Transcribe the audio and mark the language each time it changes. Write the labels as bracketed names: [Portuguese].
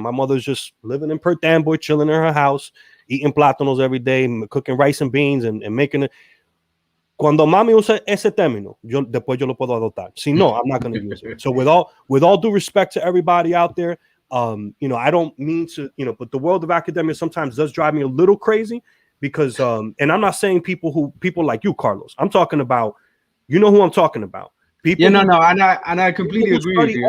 [English] My mother's just living in Perth Amboy, chilling in her house, eating plátanos every day, cooking rice and beans and making it. [Spanish] Cuando mami usa ese término, después yo lo puedo adoptar. Si no, [English] I'm not going to use it. So with all due respect to everybody out there, you know, I don't mean to, you know, but the world of academia sometimes does drive me a little crazy because, and I'm not saying people like you, Carlos. I'm talking about, you know who I'm talking about. People. Yeah, no, and I completely agree with you.